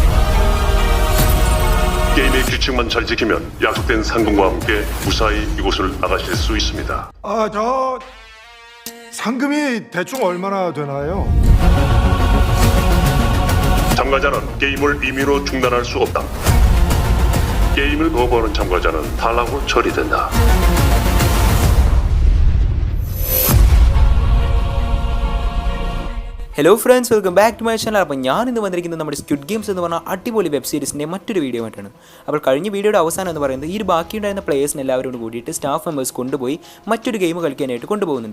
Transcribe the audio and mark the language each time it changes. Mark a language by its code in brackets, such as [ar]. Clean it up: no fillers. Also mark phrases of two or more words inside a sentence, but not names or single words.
[ko] 게임의 규칙만 잘 지키면 약속된 상금과 함께 무사히 이곳을 나가실 수 있습니다. 저 상금이 대충 얼마나 되나요? 참가자는 게임을 임의로 중단할 수 없다. 게임을 거부하는 참가자는 탈락으로 처리된다. [en] Hello friends, welcome back to my channel. [ml] അപ്പോൾ ഞാൻ ഇന്ന് വന്നിരിക്കുന്നത് നമ്മുടെ സ്ക്വിഡ് ഗെയിംസ് എന്ന് പറഞ്ഞ അടിപൊളി [en] web series [ml] മറ്റൊരു വീഡിയോ ആയിട്ടാണ്. അപ്പോൾ കഴിഞ്ഞ വീഡിയോയുടെ അവസാനം എന്ന് പറയുന്നത് ഈ ഒരു ബാക്കിയുണ്ടായിരുന്ന പ്ലേയേഴ്സിന് എല്ലാവരോട് കൂടിയിട്ട് [en] staff members [ml] കൊണ്ടുപോയി മറ്റൊരു ഗെയിം കളിക്കാനായിട്ട് കൊണ്ടുപോകുന്നുണ്ട്.